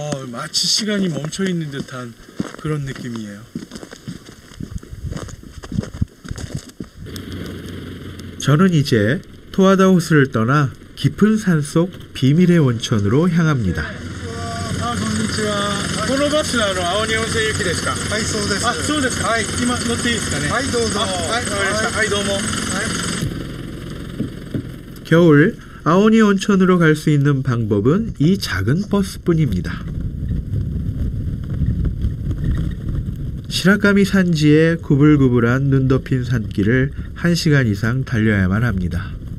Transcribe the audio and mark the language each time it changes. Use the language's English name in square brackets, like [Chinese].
[Korean] 마치 시간이 멈춰 있는 듯한 그런 느낌이에요. 저는 이제 토하다 호수를 떠나 깊은 산속 비밀의 온천으로 향합니다. [Japanese] こんにちは。このバスは青鬼温泉行きですか？はい、そうです。あ、そうですか。はい、今乗っていいですかね？はい、どうぞ。はい、わかりました。はい、どうも。 [Korean] 겨울 아오니 온천으로 갈 수 있는 방법은 이 작은 버스뿐입니다. 시라카미 산지의 구불구불한 눈 덮인 산길을 1시간 이상 달려야만 합니다.